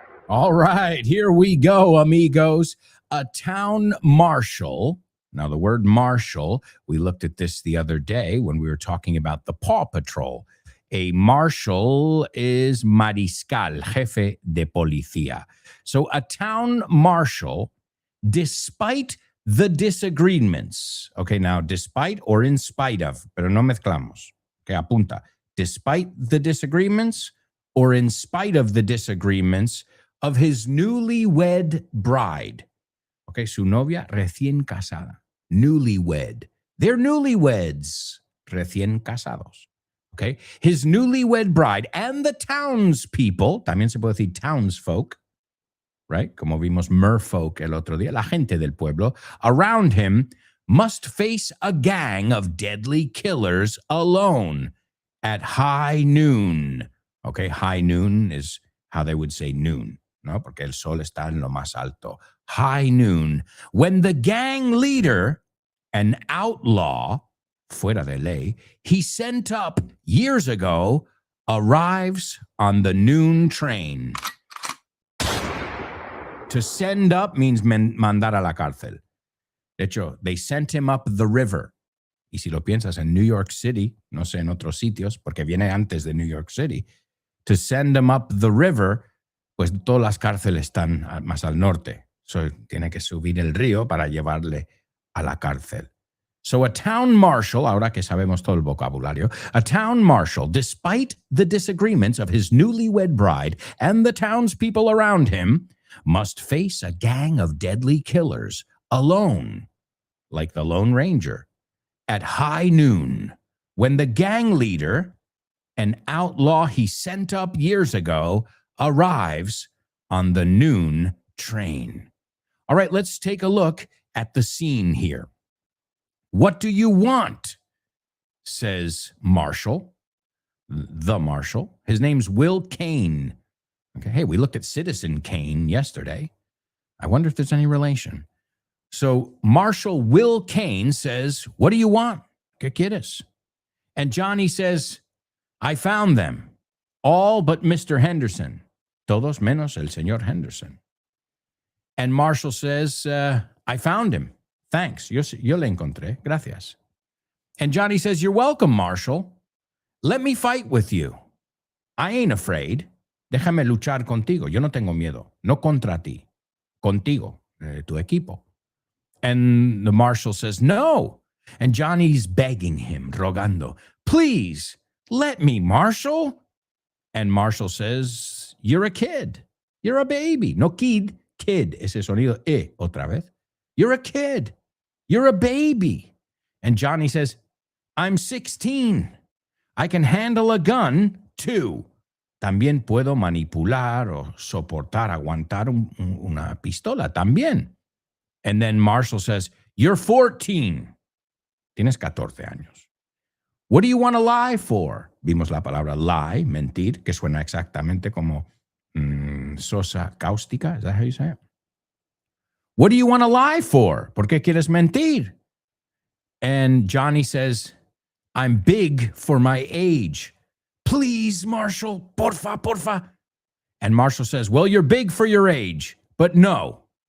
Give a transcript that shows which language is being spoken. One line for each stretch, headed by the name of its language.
English: All right, here we go, amigos. A town marshal. Now, the word marshal, we looked at this the other day when we were talking about the Paw Patrol. A marshal is
Spanish: mariscal, jefe de policía.
English: So a town marshal, despite the disagreements. Okay, now, despite or in spite of,
Spanish: pero no mezclamos.
English: Okay,
Spanish: apunta.
English: Despite the disagreements or in spite of the disagreements of his newlywed bride.
Spanish: Okay, su novia recién casada.
English: Newlywed. They're newlyweds.
Spanish: Recién casados.
English: Okay, his newlywed bride and the townspeople,
Spanish: también se puede decir
English: townsfolk, right?
Spanish: Como vimos merfolk el otro día, la gente del pueblo,
English: around him must face a gang of deadly killers alone at high noon. Okay, high noon is how they would say noon.
Spanish: No, porque el sol está en lo más alto.
English: High noon. When the gang leader, an outlaw,
Spanish: fuera de ley,
English: he sent up years ago, arrives on the noon train. To send up means
Spanish: mandar a la cárcel. De hecho,
English: they sent him up the river.
Spanish: Y si lo piensas en New York City, no sé en otros sitios, porque viene antes de New York City,
English: to send him up the river,
Spanish: pues todas las cárceles están más al norte. So tiene que subir el río para llevarle a la cárcel.
English: So a town marshal,
Spanish: ahora que sabemos todo el vocabulario,
English: a town marshal, despite the disagreements of his newlywed bride and the townspeople around him, must face a gang of deadly killers alone, like the Lone Ranger, at high noon, when the gang leader, an outlaw he sent up years ago, arrives on the noon train. All right, let's take a look at the scene here. What do you want? Says Marshall, the Marshal. His name's Will Kane. Okay, hey, we looked at Citizen Kane yesterday. I wonder if there's any relation. So Marshal Will Kane says, what do you want?
Spanish: ¿Qué quieres?
English: And Johnny says, I found them, all but Mr. Henderson.
Spanish: Todos menos el señor Henderson.
English: And Marshall says, I found him. Thanks.
Spanish: Yo le encontré. Gracias.
English: And Johnny says, you're welcome, Marshall. Let me fight with you. I ain't afraid.
Spanish: Déjame luchar contigo. Yo no tengo miedo. No contra ti. Contigo, tu equipo.
English: And the marshal says, no. And Johnny's begging him,
Spanish: rogando,
English: please, let me, Marshal. And Marshall says, you're a kid. You're a baby. No kid, kid.
Spanish: Ese sonido, otra vez.
English: You're a kid. You're a baby. And Johnny says, I'm 16. I can handle a gun, too.
Spanish: También puedo manipular o soportar, aguantar una pistola, también.
English: And then Marshall says, you're 14.
Spanish: Tienes 14 años.
English: What do you want to lie for?
Spanish: Vimos la palabra lie, mentir, que suena exactamente como sosa cáustica.
English: Is that how you say it? What do you want to lie for?
Spanish: ¿Por qué quieres mentir?
English: And Johnny says, I'm big for my age. Please, Marshall,
Spanish: porfa, porfa.
English: And Marshall says, well, you're big for your age, but no.